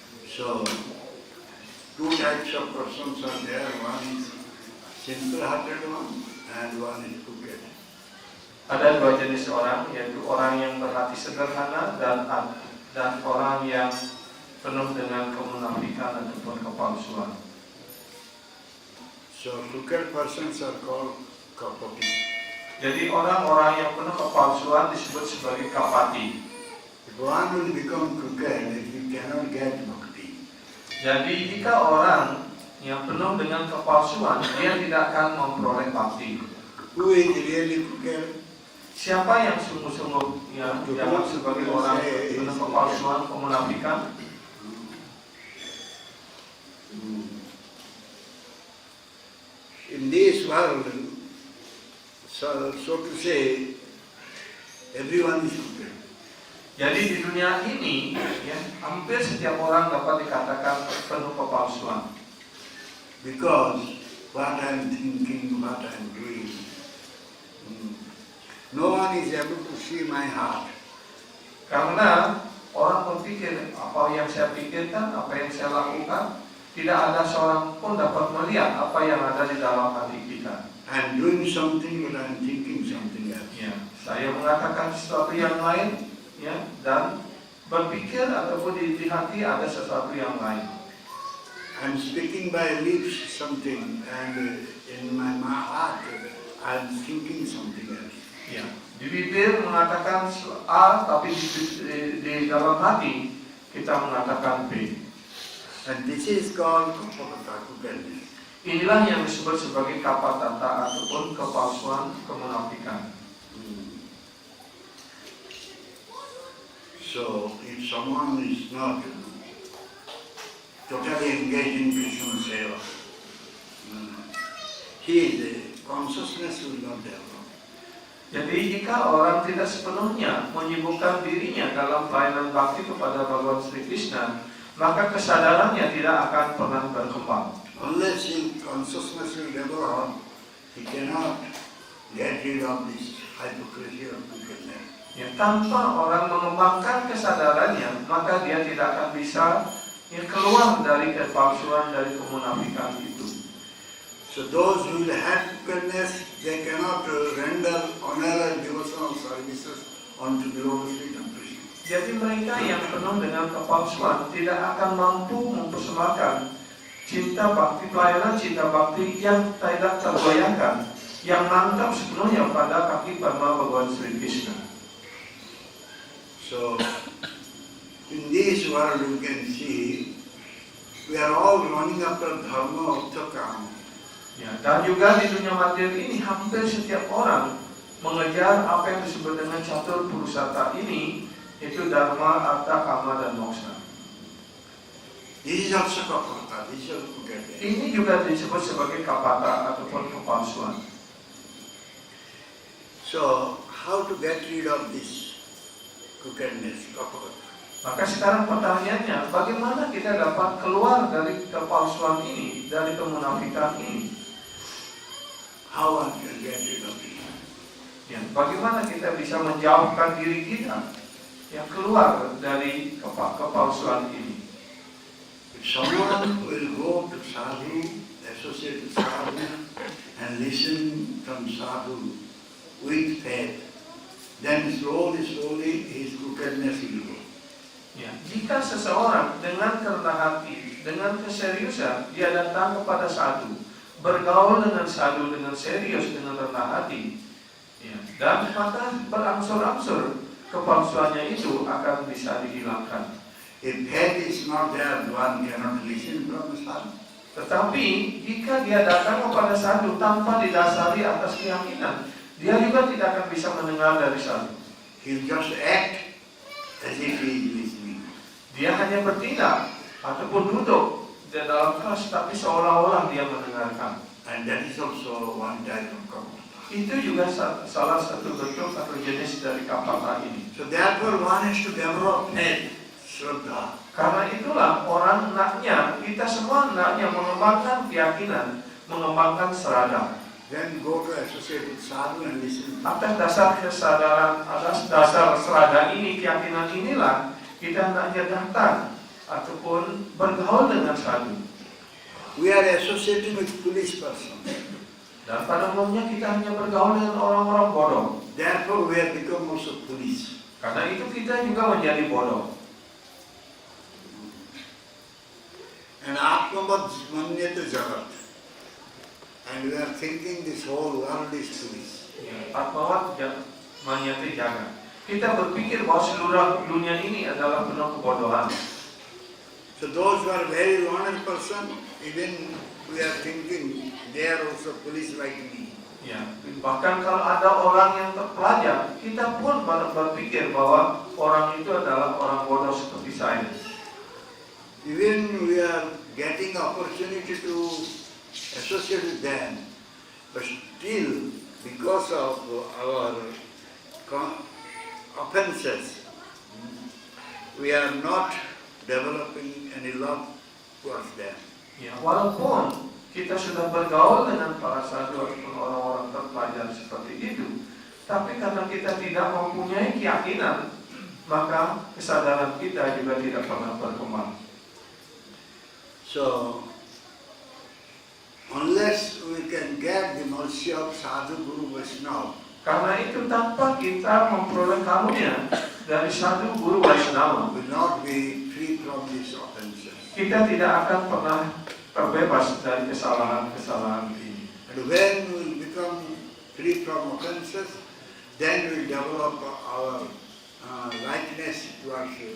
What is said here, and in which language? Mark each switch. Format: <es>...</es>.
<en>So, two types of persons are there. One is simple-hearted one and one is crooked.</en> <id>Ada dua jenis orang, yaitu orang yang berhati sederhana dan orang yang penuh dengan kemunafikan ataupun kepalsuan.</id> <en>So, crooked persons are called kapati.</en> <id>Jadi orang-orang yang penuh kepalsuan disebut sebagai kapati.</id> <en>If one will become crooked, he cannot get bhakti.</en> <id>Jadi jika orang yang penuh dengan kepalsuan, dia tidak akan memperoleh bakti.</id> <en>Who is really crooked?</en> <id>Siapa yang sungguh-sungguh yang dianggap sebagai orang penuh kepalsuan, kemunafikan?</id> <en>In this world, so to say, everyone is crooked.</en> <id>Jadi di dunia ini, ya, hampir setiap orang dapat dikatakan penuh kepalsuan.</id> <en>Because what I am thinking, what I am doing, no one is able to see my heart.</en> <id>Karena orang berpikir apa yang saya pikirkan, apa yang saya lakukan, tidak ada seorang pun dapat melihat apa yang ada di dalam hati kita.</id> <en>I am doing something, but I am thinking something else.</en> <id>Ya, saya mengatakan sesuatu yang lain, ya, dan berpikir ataupun di hati ada sesuatu yang lain.</id> <en>I am speaking by lips something, and in my heart I am thinking something else.</en> <id>Ya, di bibir mengatakan A, tapi di dalam hati kita mengatakan B.</id> <en>And this is called kapata, crookedness.</en> <id>Inilah yang disebut sebagai kapatata ataupun kepalsuan, kemunafikan.</id> <en>So, if someone is not totally engaged in Krishna Seva, his consciousness will not develop.</en> <id>Jadi jika orang tidak sepenuhnya menyibukkan dirinya dalam pelayanan bakti kepada Bhagawan Sri Krishna, maka kesadarannya tidak akan pernah berkembang.</id> <en>Unless his consciousness will develop, he cannot get rid of this hypocrisy of crookedness.</en> <id>Ya, tanpa orang mengembangkan kesadarannya, maka dia tidak akan bisa keluar dari kepalsuan, dari kemunafikan itu.</id> <en>So those who will have crookedness, they cannot render honor and devotional services unto the Lord Sri Krishna.</en> <id>Jadi mereka yang penuh dengan kepalsuan tidak akan mampu mempersembahkan cinta bakti, pelayanan cinta bakti yang tidak tergoyahkan, yang mantap sepenuhnya pada kaki Parma Bhagawan Sri Krishna.</id> <en>So, in this world you can see, we are all running after dharma, artha, kama.</en> <id>Ya, dan juga di dunia materi ini hampir setiap orang mengejar apa yang disebut dengan catur purusarta ini, itu dharma, artha, kama, dan moksha.</id> <en>This is also kapata, this is also crookedness.</en> <id>Ini juga disebut sebagai kapata ataupun kepalsuan.</id> <en>So, how to get rid of this crookedness, kapata?</en> <id>Maka sekarang pertanyaannya, bagaimana kita dapat keluar dari kepalsuan ini, dari kemunafikan ini?</id> <en>How one can get rid of it?</en> <id>Ya, bagaimana kita bisa menjauhkan diri kita yang keluar dari kepalsuan ini?</id> <en>If someone will go to sadhu, associate with sadhu, and listen from sadhu with faith, then slowly his crookedness will go.</en> <id>Ya, jika seseorang dengan kerendah hati, dengan keseriusan, dia datang kepada sadhu, bergaul dengan sadhu dengan serius, dengan rendah hati, ya, dan maka berangsur-angsur kepalsuannya itu akan bisa dihilangkan.</id> <en>If faith is not there, one cannot listen from the sadhu.</en> <id>Tetapi jika dia datang kepada sadhu tanpa didasari atas keyakinan, dia juga tidak akan bisa mendengar dari sadhu.</id> <en>He'll just act as if he is listening.</en> <id>Dia hanya bertindak ataupun duduk di dalam kelas, tapi seolah-olah dia mendengarkan.</id> <en>And that is also one type of kapata.</en> <id>Itu juga salah satu bentuk atau jenis dari kapata ini.</id> <en>So therefore one has to develop faith, shraddha.</en> <id>Karena itulah orang hendaknya, kita semua hendaknya mengembangkan keyakinan, mengembangkan serada.</id> <en>Then go to associate with sadhu and listen.</en> <id>Atas dasar kesadaran, atas dasar serada ini, keyakinan inilah kita hendaknya datang ataupun bergaul dengan sadhu.</id> <en>We are associating with foolish persons.</en> <id>Dan pada umumnya kita hanya bergaul dengan orang-orang bodoh.</id> <en>Therefore we have become also foolish.</en> <id>Karena itu kita juga menjadi bodoh.</id> <sa>And Atmavad Manyata Jagat.</sa> <en>And we are thinking this whole world is foolish.</en> <sa>Atmawat manyati jaga.</sa> <id>Kita berpikir bahwa seluruh dunia ini adalah penuh kebodohan.</id> <en>So those who are very learned person, even we are thinking they are also foolish like me.</en> <id>Ya, bahkan kalau ada orang yang terpelajar, kita pun berpikir bahwa orang itu adalah orang bodoh seperti saya.</id> <en>Even we are getting opportunity to associate with them, but still because of our offenses, we are not developing any love towards them.</en> <id>Ya, walaupun kita sudah bergaul dengan para sadhu ataupun orang-orang terpelajar seperti itu, tapi karena kita tidak mempunyai keyakinan, maka kesadaran kita juga tidak pernah berkembang.</id> <en>So, unless we can get the mercy of Sadhu Guru Vaishnava,</en> <id>Karena itu tanpa kita memperoleh karunia dari sadhu guru Vaishnava,</id> <en>will not be free from these offenses.</en> <id>kita tidak akan pernah terbebas dari kesalahan-kesalahan ini.</id> <en>And when we will become free from offenses, then we will develop our likeness towards</en>